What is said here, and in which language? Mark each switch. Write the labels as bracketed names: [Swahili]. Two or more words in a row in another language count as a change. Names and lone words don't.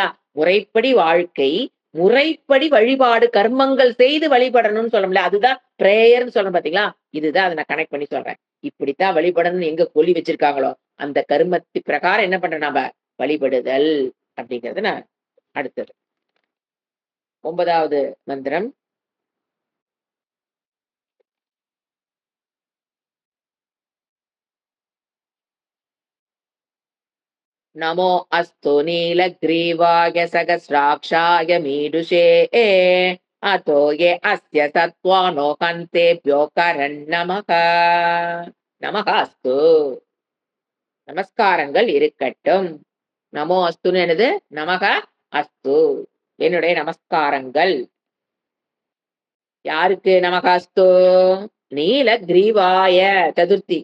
[Tamil] முறைப்படி வாழ்க்கை, முறைப்படி வழிபாடு, கர்மங்கள் செய்து வழிபடணும்னு சொல்றோம்ல. அதுதான் பிரேயர்ன்னு சொல்றோம் பார்த்தீங்களா? இதுதான் அத நான் கனெக்ட் பண்ணி சொல்றேன். இப்படித்தான் வழிபடணும்னு எங்க சொல்லி வச்சிருக்காங்களோ, அந்த கருமத்து பிரகாரம் என்ன பண்றோம் நாம? வழிபடுதல் அப்படிங்கிறது நான் அடுத்தது. 9வது மந்திரம். [Sanskrit] नमो अस्तु नीलग्रीवाय सहस्राक्षाय मीडुषे अतो ये अस्य सत्त्वानो हन्तेभ्यो करन्नमः नमः अस्तु. [Tamil] நமஸ்காரங்கள் இருக்கட்டும். நமோ அஸ்துன்னு என்னது? [Sanskrit] नमः अस्तु. [Tamil] என்னுடைய நமஸ்காரங்கள். யாருக்கு [Sanskrit] नमः अस्तु? [Tamil] நீலகிரீவாய சதுர்த்தி.